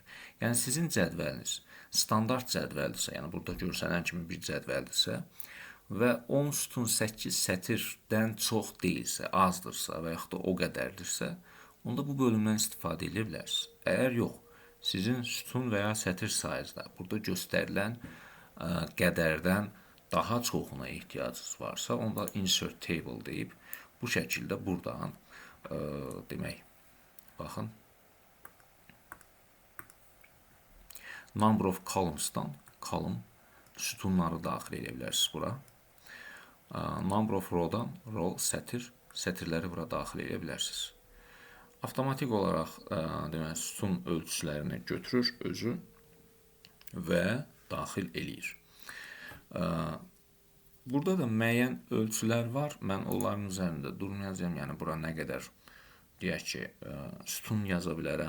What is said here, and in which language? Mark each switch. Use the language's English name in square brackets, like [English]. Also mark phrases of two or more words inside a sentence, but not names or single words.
[Azerbaijani] Yəni sizin cədvəliniz standart cədvəldirsə, yəni burada görsənən kimi bir cədvəldirsə və 10 sütun 8 sətirdən çox deyilsə, azdırsa və yaxud da o qədərdirsə, onda bu bölümdən istifadə edə bilərsiniz. Əgər yox, sizin sütun və ya sətir sayınızda burada göstərilən qədərdən daha çoxuna ehtiyacınız varsa, onda [English] insert table [Azerbaijani] deyib bu şəkildə buradan demək, baxın, [English] number of columns'dan [Azerbaijani] column sütunları daxil edə bilərsiniz bura. [English] Number of row-dan row, [Azerbaijani] sətir, sətirləri bura daxil edə bilərsiniz. Avtomatik olaraq demək, sütun ölçülərini götürür özü və daxil eləyir. Burada da müəyyən ölçülər var. Mən onların üzərində durmayacağım. Yəni bura nə qədər deyək ki, sütun yaza bilərəm.